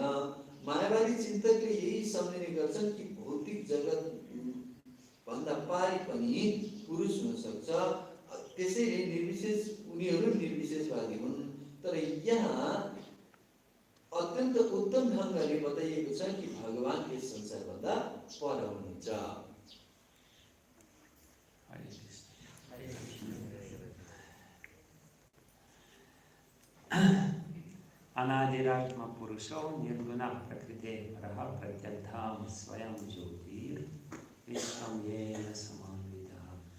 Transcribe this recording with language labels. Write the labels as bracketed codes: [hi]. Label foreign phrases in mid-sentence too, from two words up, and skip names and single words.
[ne] मायावादी चिन्तकले यही सम्झिने गर्छन् कि भौतिक जगत भन्दा पारी पनि पुरुष हुन सक्छ, त्यसैले उनीहरू निर्विशेषवादी हुन्। तर यहाँ अत्यन्त उत्तम ढङ्गले बताइएको छ कि भगवान यस संसारभन्दा पर हुनुहुन्छ। [sa] अनादिरात्मा पुरुषो निर्गुण प्रकृते परः प्रत्यग्धाम स्वयं ज्योतिर् विश्वं येन समान्वितः।